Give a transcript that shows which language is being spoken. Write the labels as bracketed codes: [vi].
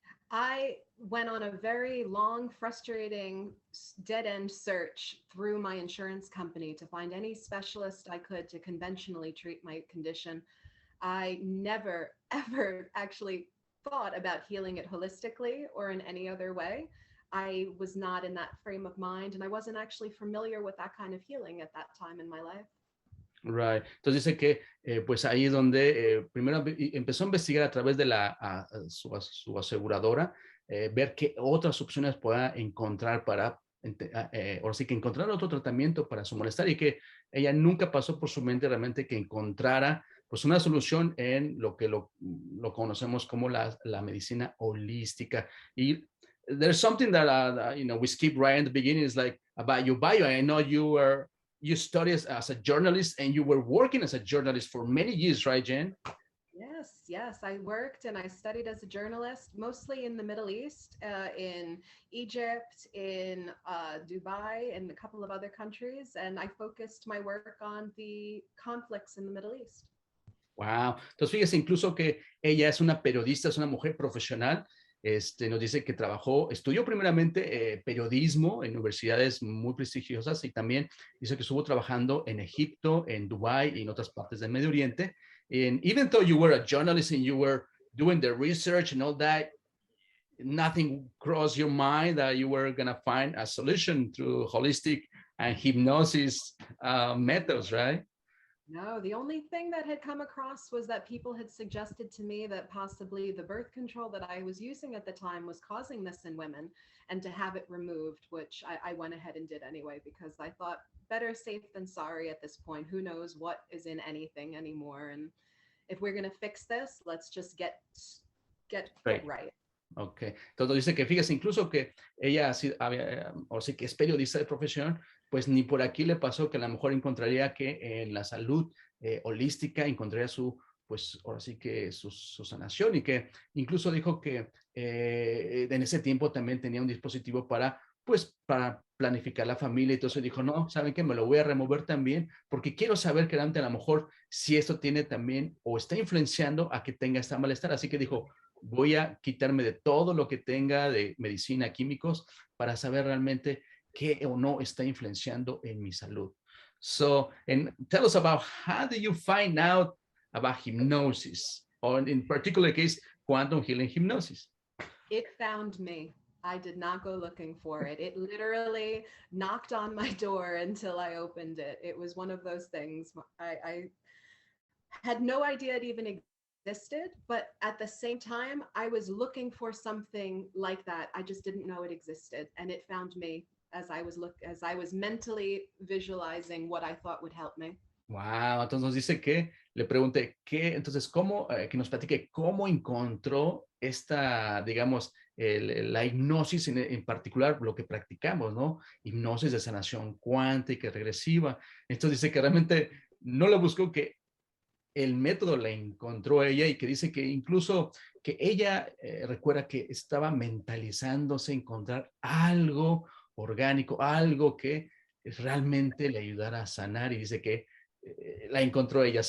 [en] I went on a very long, frustrating, dead-end search through my insurance company to find any specialist I could to conventionally treat my condition. I never, ever actually thought about healing it holistically or in any other way. I was not in that frame of mind, and I wasn't actually familiar with that kind of healing at that time in my life. Right. [es] Entonces dice que pues ahí es donde primero empezó a investigar a través de su aseguradora, ver qué otras opciones pueda encontrar para, ahora sí que encontrar otro tratamiento para su malestar, y que ella nunca pasó por su mente realmente que encontrara pues una solución en lo que lo conocemos como la medicina holística. [en] Y there's something that, we skip right in the beginning, is like about your bio. I know you studied as a journalist and you were working as a journalist for many years, right, Jenn? Yes. I worked and I studied as a journalist, mostly in the Middle East, in Egypt, in Dubai, and a couple of other countries. And I focused my work on the conflicts in the Middle East. Wow. [es] Entonces, fíjese incluso que ella es una periodista, es una mujer profesional. Nos dice que estudió primeramente periodismo en universidades muy prestigiosas, y también dice que estuvo trabajando en Egipto, en Dubái y en otras partes del Medio Oriente. [en] And even though you were a journalist and you were doing the research and all that, nothing crossed your mind that you were going to find a solution through holistic and hypnosis methods, right? No, the only thing that had come across was that people had suggested to me that possibly the birth control that I was using at the time was causing this in women, and to have it removed, which I went ahead and did anyway, because I thought better safe than sorry at this point. Who knows what is in anything anymore? And if we're going to fix this, let's just get right. [es] Ok, entonces dice que fíjese incluso que ella o sí que es periodista de profesión, pues ni por aquí le pasó que a lo mejor encontraría que en la salud holística encontraría pues ahora sí que su sanación, y que incluso dijo que en ese tiempo también tenía un dispositivo para planificar la familia. Entonces dijo, no, ¿saben qué? Me lo voy a remover también porque quiero saber que a lo mejor si esto tiene también o está influenciando a que tenga esta malestar. Así que dijo, voy a quitarme de todo lo que tenga de medicina, químicos, para saber realmente qué o no está influenciando en mi salud. [en] So, and tell us about how do you find out about hypnosis, or in particular case, quantum healing hypnosis? It found me. I did not go looking for it. It literally knocked on my door until I opened it. It was one of those things. I had no idea it even existed, but at the same time, I was looking for something like that. I just didn't know it existed, and it found me as I was mentally visualizing what I thought would help me. [es] Wow, entonces nos dice que le pregunté entonces cómo, que nos platique cómo encontró esta, digamos, la hipnosis en particular, lo que practicamos, ¿no? Hipnosis de sanación cuántica y regresiva. Entonces dice que realmente no lo buscó, que el método la encontró ella, y que dice que incluso que ella recuerda que estaba mentalizándose, encontrar algo orgánico, algo que realmente le ayudara a sanar, y dice que la encontró ella.